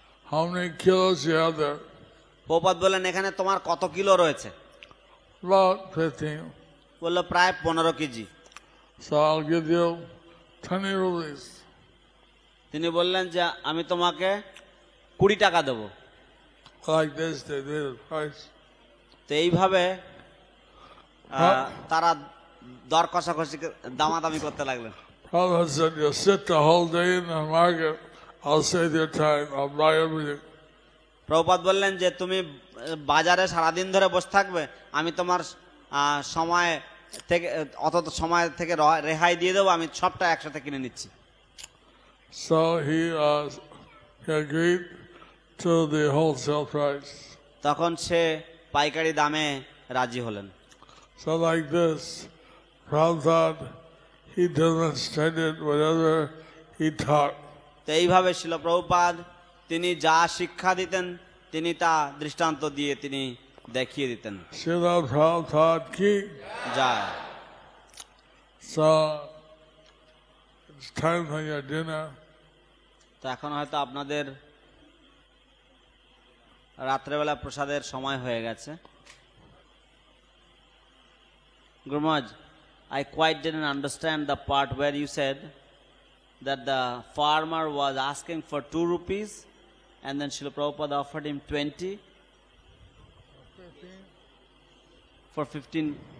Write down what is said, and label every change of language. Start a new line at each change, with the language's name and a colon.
English: How many kilos you have there?
Bangla: Prabhupada বললেন এখানে তোমার কত কিলো রয়েছে?
English: About 15.
Bangla: বললো প্রায় 15 KG.
English: So I'll give you 20 rupees.
Bangla: তিনি বললেন যে আমি তোমাকে 20 টাকা দেবো।
English: Like this, they did the price.
Bangla: তো এইভাবে তারা দর কষাকষি দামাদামি করতে লাগলেন।
English: Prophet said, "You sit the whole day in the market, I'll save your time, I'll buy everything."
Bangla: Prabhupada বললেন যে তুমি বাজারে সারাদিন ধরে বসে থাকবে, আমি তোমার সময় থেকে অত সময় থেকে রেহাই দিয়ে দেবো, আমি সবটা একসাথে কিনে নিচ্ছি।
English: So he agreed to the wholesale price.
Bangla: তখন সে পাইকারি দামে রাজি হলেন।
English: So like this, Prabhupada, he demonstrated whatever he taught.
Bangla: তো এইভাবে ছিল প্রভুপাদ, তিনি যা শিক্ষা দিতেন তিনি তা দৃষ্টান্ত দিয়ে তিনি দেখিয়ে দিতেন। Srila Prabhupada ki jai.
English: So it's time for your dinner.
Bangla: তো এখন হয়তো আপনাদের রাত্রেবেলা প্রসাদের সময় হয়ে গেছে।
English: Guru Maharaj, I quite didn't understand the part where you said that the farmer was asking for 2 rupees and then Srila Prabhupada offered him 20 for 15.